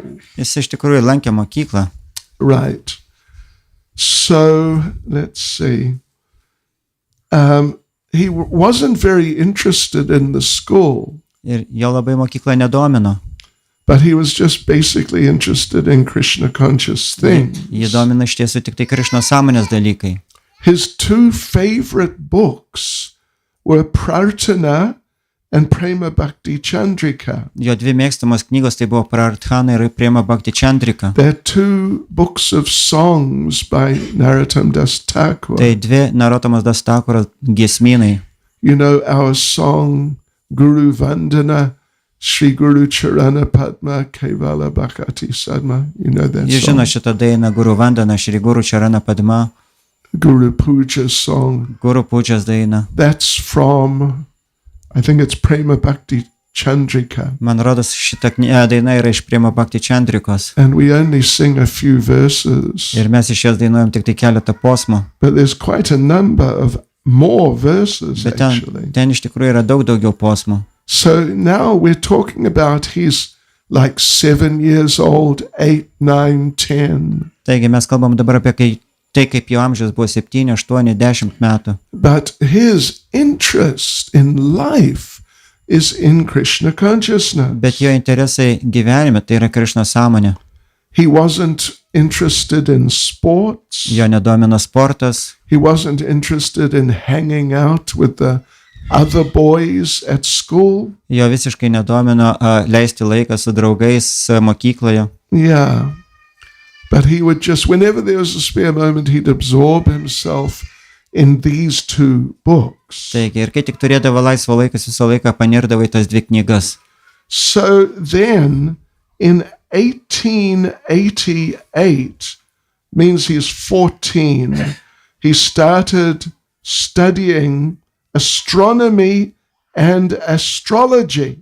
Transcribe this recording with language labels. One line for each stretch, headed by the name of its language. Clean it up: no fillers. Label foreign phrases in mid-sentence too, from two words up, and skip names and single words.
Lithuanian: Jis iš tikrųjų lankė mokyklą.
English: Right. So let's see. He wasn't very interested in the school.
Lithuanian: Ir jo labai mokykla nedomino.
English: But he was just basically interested in Krishna conscious things.
Lithuanian: Jį domina iš tiesų tik tai Krišnos sąmonės dalykai.
English: His two favorite books were Prarthana and Prema Bhakti Chandrika.
Lithuanian: Jo dvi mėgstamos knygos tai buvo Prarthana ir Prema Bhakti Chandrika.
English: They're two books of songs by Narottam Das Thakur.
Lithuanian: Tai dvi Narottam Das Thakuro giesmynai.
English: Our song Guru Vardhana, Shri Guru Charana Padma
Bangla: Kevala Bhakati Sadma.
English: That
Lithuanian: Jūs
English: song.
Lithuanian: žino šitą dainą Guru Vardhana, Shri Guru Charana Padma,
English: Guru Puja song.
Lithuanian: Guru Pudžas daina.
English: That's from, I think it's Prema Bhakti Chandrika.
Lithuanian: Man rodos, šita daina yra iš Primo Bhakti Chandrikos.
English: And we only sing a few verses.
Lithuanian: Ir mes iš jas dainuojam tik tai keletą posmų.
English: But there's quite a number of more verses,
Lithuanian: Bet
English: actually.
Lithuanian: ten iš tikrųjų yra daugiau posmų.
English: So now we're talking about he's like 7 years old, 8, 9, 10.
Lithuanian: Taigi mes kalbam dabar apie tai, kaip jo amžius buvo 7, 8, 10 metų.
English: But his interest in life is in Krishna consciousness.
Lithuanian: Bet jo interesai gyvenime tai yra Krišnos sąmonė.
English: He wasn't interested in sports.
Lithuanian: Jo nedomino sportas,
English: He wasn't interested in hanging out with the other boys at school.
Lithuanian: jo visiškai nedomino leisti laiką su draugais mokykloje.
English: Yeah. But he would just, whenever there was a spare moment, he'd absorb himself in these two books.
Lithuanian: Taigi, ir kai tik turėdavo laisvo laikas, visą laiką panirdavo į tas dvi knygas.
English: So then, in 1888, means he's 14, he started studying astronomy and astrology.